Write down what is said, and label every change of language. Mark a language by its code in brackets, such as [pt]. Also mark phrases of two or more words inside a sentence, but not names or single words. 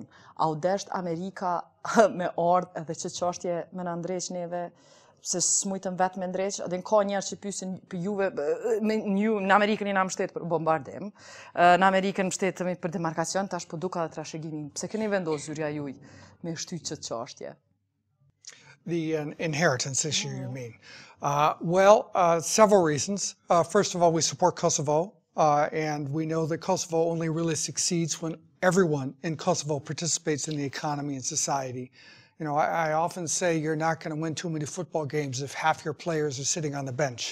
[sq] A u desht Amerika me ardhë edhe që çështje me na ndreq neve, se s'mujtëm vetë me ndreq, edhe ka njerë që pysin për juve, në Amerikën i na mbështet për bombardim, në Amerikën mbështetëm për demarkacion, tash po duka dhe trashëgimin. Pse keni vendosur zyrja juj me shty që çështje? [en] The inheritance issue, you mean? Several reasons. First of all, we support Kosovo, and we know that Kosovo only really succeeds when everyone in Kosovo participates in the economy and society. You know, I often say you're not going to win too many football games if half your players are sitting on the bench.